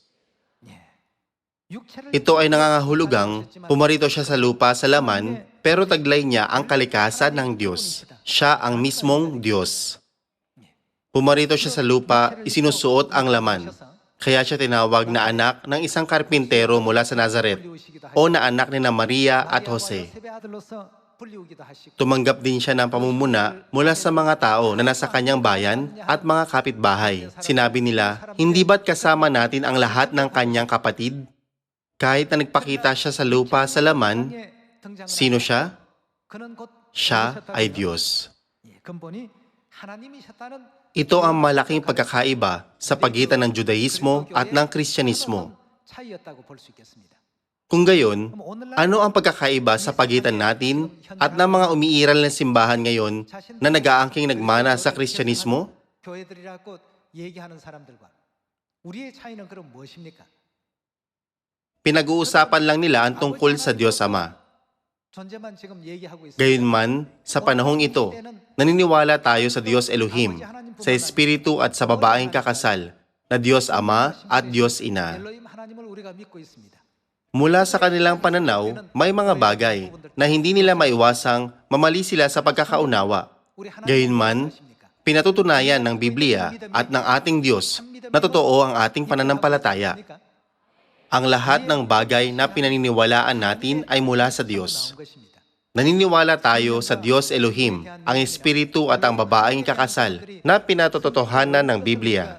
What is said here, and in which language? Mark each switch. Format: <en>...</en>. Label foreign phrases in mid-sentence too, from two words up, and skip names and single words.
<tl>Ito ay nangangahulugang pumarito siya sa lupa sa laman, pero taglay niya ang kalikasan ng Diyos. Siya ang mismong Diyos. Pumarito siya sa lupa, isinusuot ang laman. Kaya siya tinawag na anak ng isang karpintero mula sa Nazaret o na anak ni na Maria at Jose.</tl> <ko>불리우기도 하시고</ko> <tl>Tumanggap din siya ng pamumuna mula sa mga tao na nasa kanyang bayan at mga kapitbahay. Sinabi nila, hindi ba't kasama natin ang lahat ng kanyang kapatid? Kahit na nagpakita siya sa lupa sa laman, sino siya?</tl> <ko>그는 곧</ko> <tl>Siya</tl> <ko>누구셨다고요?</ko> <tl>ay Diyos.</tl> <ko>예, 근본이 하나님이셨다는</ko> <tl>Ito ang malaking pagkakaiba sa pagitan ng Judaismo at ng Kristyanismo.</tl> <ko>차이였다고 볼 수 있겠습니다.</ko> <tl>Kung gayon,</tl> <ko>그럼 오늘날</ko> <tl>ano ang pagkakaiba sa pagitan natin at ng mga umiiral na simbahan ngayon na nag-aangking nagmana sa Kristyanismo?</tl> <ko>교회들이라고 얘기하는 사람들과 우리의 차이는 그럼 무엇입니까?</ko> <tl>Pinag-uusapan lang nila ang tungkol sa Diyos Ama.</tl> <ko>존재만 지금 얘기하고 있습니다.</ko> <tl>Gayunman, sa panahong ito, naniniwala tayo sa Diyos Elohim, sa Espiritu at sa babaeng kakasal, na Diyos Ama at Diyos Ina.</tl> <ko>엘로힘 하나님을 우리가 믿고 있습니다.</ko> <tl>Mula sa kanilang pananaw, may mga bagay na hindi nila maiwasang mamali sila sa pagkakaunawa.</tl> <ko>우리 하나님</ko> <tl>Gayunman, pinatutunayan ng Biblia at ng ating Diyos na totoo ang ating pananampalataya. Ang lahat ng bagay na pinaniniwalaan natin ay mula sa Diyos. Naniniwala tayo sa Diyos Elohim, ang Espiritu at ang babaeng kakasal na pinatototohanan ng Biblia.</tl>